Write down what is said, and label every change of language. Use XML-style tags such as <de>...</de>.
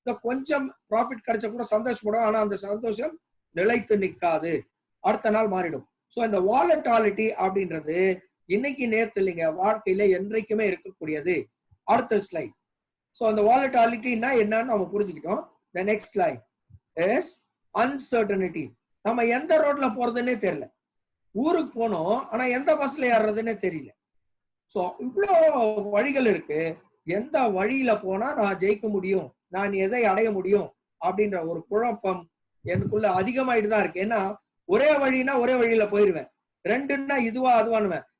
<ta>கொஞ்சம் ப்ராஃபிட் கிடைச்ச கூட சந்தோஷப்படும், ஆனா அந்த சந்தோஷம் நிலைத்து நிற்காது, அடுத்த நாள் மாறிடும். சோ இந்த வாலட்டாலிட்டி அப்படின்றது இன்னைக்கு நேத்து இல்லைங்க, வாழ்க்கையில என்றைக்குமே இருக்கக்கூடியது. அடுத்த ஸ்லைட். சோ அந்த வாலட்டாலிட்டினா என்னன்னு நம்ம புரிஞ்சுக்கிட்டோம்.</ta> <en>The next slide is uncertainty.</en> <ta>நம்ம எந்த ரோட்ல போறதுன்னே தெரியல. ஊருக்கு போனோம், ஆனா எந்த பஸ்ல ஏறுறதுன்னே தெரியல. சோ இவ்வளோ வழிகள் இருக்கு. எந்த வழியில போனா நான் ஜெயிக்க முடியும், நான் எதை அடைய முடியும் அப்படின்ற ஒரு குழப்பம் எனக்குள்ள அதிகமாயிட்டு தான் இருக்கு. ஏன்னா ஒரே வழினா ஒரே வழியில போயிருவேன், ரெண்டுன்னா இதுவா அதுவானுவேன்.</ta>